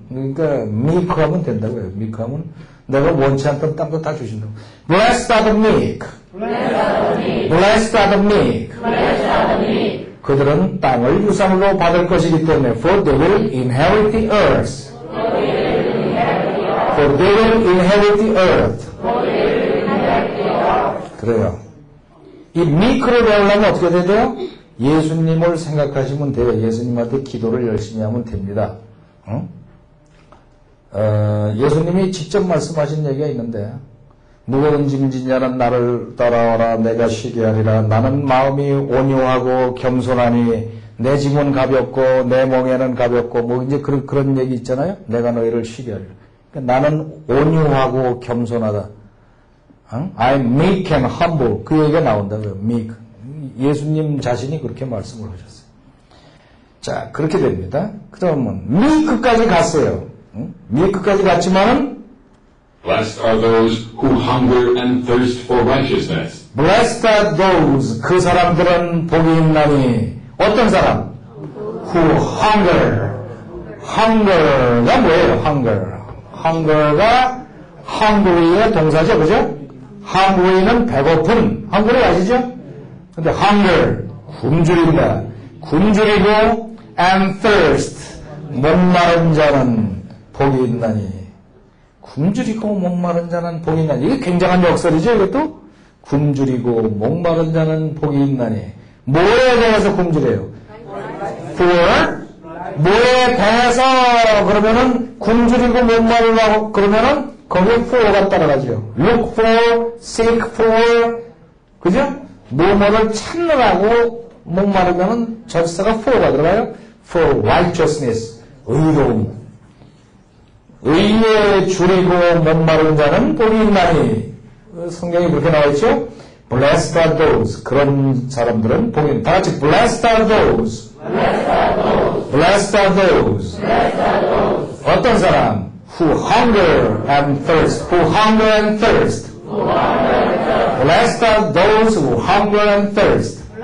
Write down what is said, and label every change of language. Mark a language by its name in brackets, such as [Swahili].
[Korean] 그러니까 미크하면 된다고요. 미크하면 내가 원치 않던 땅도 다 주신다고. [English] Blessed are the meek. Blessed are the meek. [Korean] 그들은 땅을 유산으로 받을 것이기 때문에 [English] for they will inherit the earth. For they will inherit the earth. [Korean] 그래요. 이 미크를 배우려면 어떻게 돼야 돼요? 예수님을 생각하시면 돼요. 예수님한테 기도를 열심히 하면 됩니다. 응? 예수님이 직접 말씀하신 얘기가 있는데 무거운 짐진 자는 나를 따라와라 내가 쉬게 하리라. 나는 마음이 온유하고 겸손하니 내 짐은 가볍고 내 멍에는 가볍고 뭐 이제 그런 얘기 있잖아요. 내가 너희를 쉬게 하리라. 그러니까 나는 온유하고 겸손하다. 응? [English] I'm meek and humble. [Korean] 그 얘기가 나온다고요. meek. 예수님 자신이 그렇게 말씀을 하셨어요. 자, 그렇게 됩니다. 그러면 meek까지 갔어요. 응? meek까지 갔지만은 [English] Blessed are those who hunger and thirst for righteousness. Blessed are those, [Korean] 그 사람들은 복이 있나니. 어떤 사람? [English] Who hunger. [Korean] hunger가 뭐예요? hunger가 hungry의 동사죠, 그죠? hungry는 배고픈, hungry 아시죠? 근데 hunger, 굶주린다. 굶주리고 [English] and thirst, [Korean] 목마른 자는 복이 있나니. 굶주리고 목마른 자는 복이 있나니. 이게 굉장한 역설이죠, 이것도? 굶주리고 목마른 자는 복이 있나니. 뭐에 대해서 굶주려요? For? 뭐에 대해서 그러면은 굶주리고 목마르고 그러면은 거기에 for가 따라가죠. [English] Look for, seek for, [Korean] 그죠? 뭐뭐를 찾느라고 목마르면은 절사가 for가 들어가요. [English] For righteousness, 의로움. [Korean] 의에 줄이고 목마른 자는 복이 있나니. 성경이 그렇게 나와있죠? [English] Blessed are those. [Korean] 그런 사람들은 복이 있다. 같이 [English] Blessed are those. Blessed are those. [Korean] 어떤 사람? [English] Who hunger and thirst. Who hunger and thirst. Blessed are those who hunger and thirst.